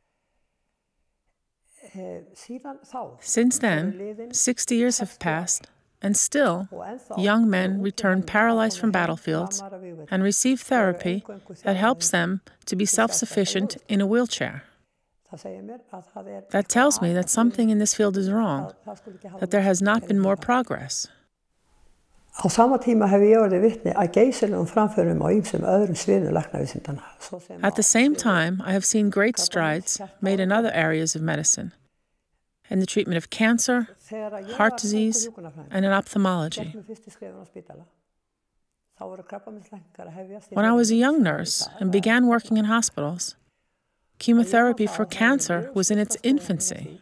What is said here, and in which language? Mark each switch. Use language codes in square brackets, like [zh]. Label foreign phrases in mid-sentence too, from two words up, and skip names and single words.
[en] Since then, 60 years have passed, and still, young men return paralyzed from battlefields and receive therapy that helps them to be self-sufficient in a wheelchair. That tells me that something in this field is wrong, that there has not been more progress. [is] Á sama tíma hef ég orðið vitni að geysilegum framförum á ýmsum öðrum sviðum læknavísindanna. [en] At the same time, I have seen great strides made in other areas of medicine, in the treatment of cancer, heart disease, and in ophthalmology. When I was a young nurse and began working in hospitals, chemotherapy for cancer was in its infancy.